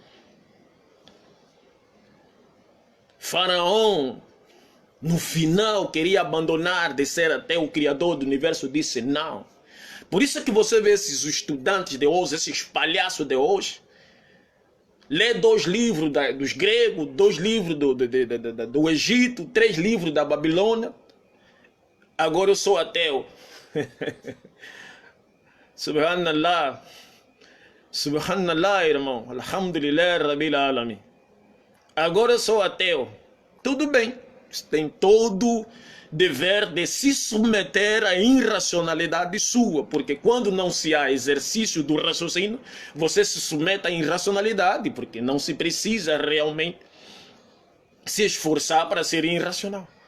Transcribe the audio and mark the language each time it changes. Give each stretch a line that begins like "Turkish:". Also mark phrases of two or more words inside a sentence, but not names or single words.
Portuguese: Faraó, no final, queria abandonar de ser até o Criador do universo, disse não. Por isso é que você vê esses estudantes de hoje, esses palhaços de hoje, lê 2 livros dos gregos, 2 livros do Egito, 3 livros da Babilônia. Agora eu sou ateu. Subhanallah. Subhanallah, irmão.
Arabic: الحمد لله، رب العالمين.
Portuguese: Agora eu sou ateu. Tudo bem. Você tem todo dever de se submeter à irracionalidade sua, porque quando não se há exercício do raciocínio, você se submete à irracionalidade, porque não se precisa realmente se esforçar para ser irracional.